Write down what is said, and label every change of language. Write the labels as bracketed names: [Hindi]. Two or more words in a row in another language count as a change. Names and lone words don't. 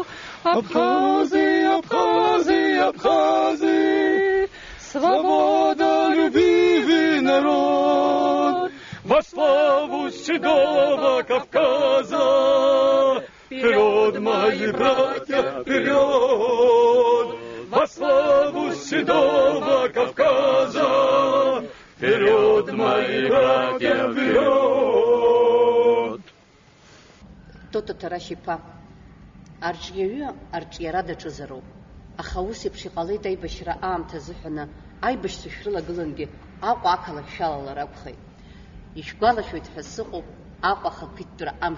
[Russian] Абхазы, абхазы, абхазы, свободолюбивый народ, во славу седого Кавказа. Вперед, мои братья, вперед, во славу седого Кавказа. Вперед, мои братья, вперед. [Abkhazian] Тото Тарашипа, арҿиаҩы арҿиара даҿызароуп. Аха ус еиԥш иҟалеит аибашьра аамҭа азыҳәаны аибашьцәа шәрылагылангьы Аҟәа ақалақь шәалалар акәхеит. Ишәгәалашәоит ҳәа сыҟоуп Аҟәа ахақәиҭтәра амш.